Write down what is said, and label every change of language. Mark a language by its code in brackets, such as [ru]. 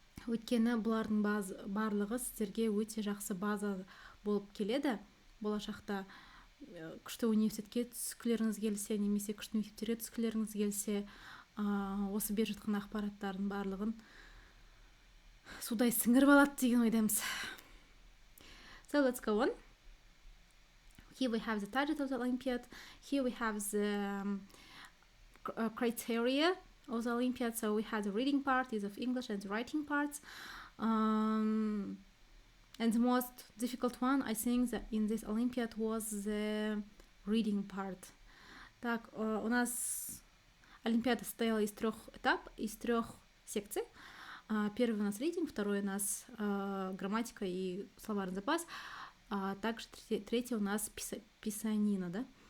[kk] Өйткені бұлардың барлығы сіздерге өте жақсы база болып келеді. Болашақта күшті университетке түскілеріңіз келсе, немесе күшті мектептерге түскілеріңіз келсе, осы беріп жатқан ақпараттардың барлығын судай сіңіріп алады деген ойдамыз. [en] So let's go on. Here we have the target of the Olympiad. Here we have the criteria of the Olympiad. So we have the reading part is of English and the writing parts. And the most difficult one, I think, that in this Olympiad was the reading part. [ru] Так, у нас Олимпиада состояла из 3 этапов, из 3 секций. Первый у нас reading, второй у нас грамматика и словарный запас. А также третий у нас писанина, да?